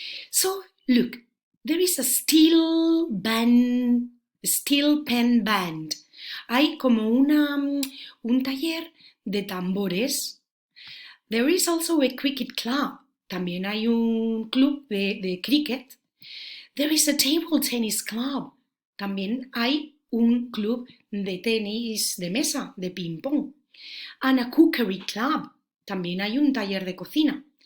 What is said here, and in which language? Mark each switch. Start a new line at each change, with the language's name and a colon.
English: So, look, there is a steel pen band.
Spanish: Hay como un taller de tambores.
English: There is also a cricket club.
Spanish: También hay un club de cricket.
English: There is a table tennis club.
Spanish: También hay un club de tenis de mesa, de ping-pong.
English: And a cookery club.
Spanish: También hay un taller de cocina.